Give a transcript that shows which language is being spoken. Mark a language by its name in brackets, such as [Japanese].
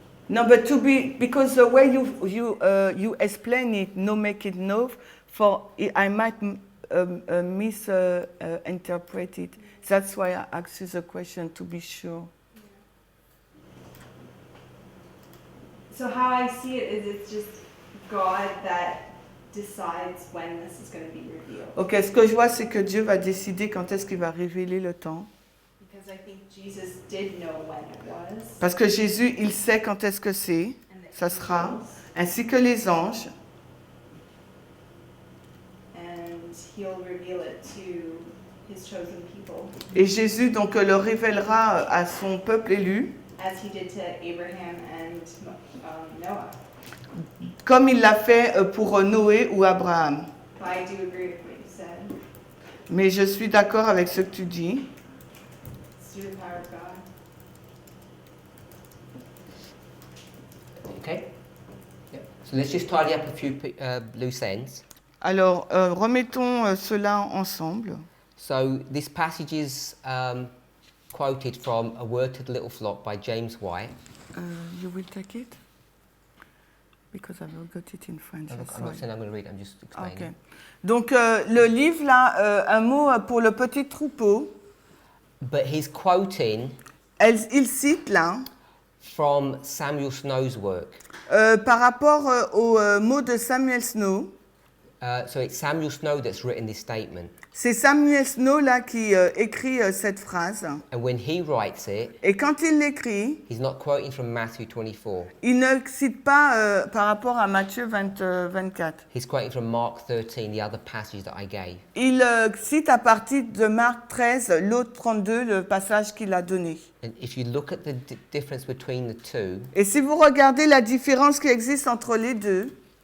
[English] No, but because the way you explain it, no make it know, I might misinterpret it. That's why I asked you the question to be sure. So how I see it is it's just God that decides when this is going to be revealed. [French] Ok, ce que je vois, c'est que Dieu va décider quand est-ce qu'il va révéler le temps. [English] Because I think Jesus did know when it was. [French] Parce que Jésus, il sait quand est-ce que c'est, [English] And the [French] ça sera, [English] angels, [French] ainsi que les anges. [English] and he'll reveal it to his chosen people, [French] Et Jésus, donc, le révélera à son peuple élu, [English] as he did to Abraham and Noah. [French] comme il l'a fait pour Noé ou Abraham. [English] But I do agree with what you said. [French] Mais je suis d'accord avec ce que tu dis. [English] It's through the power of God. Okay? Yep. So let's just tidy up a few loose ends. [French] Alors, remettons cela ensemble. [English] So this passage is quoted from A Word to the Little Flock by James White. You will take it? Because I've got it in French. I'm not saying I'm going to read it, I'm just explaining. Okay. [French] Donc, le livre, là, un mot pour le petit troupeau. [English] But he's quoting [French] Il cite, là, [English] from Samuel Snow's work. [French] par rapport au mot de Samuel Snow. [English] So it's Samuel Snow that's written this statement. [French] C'est Samuel Snow, là, qui écrit cette phrase. [English] And when he writes it, [French] Et quand il l'écrit, [English] he's not quoting from Matthew 24. [French] il ne cite pas par rapport à Matthieu 24. [English] He's quoting from Mark 13, the other passage that I gave. [French] Il cite à partir de Marc 13, l'autre 32, le passage qu'il a donné. [English] And if you look at the difference between the two, [French] Et si vous regardez la différence qui existe entre les deux,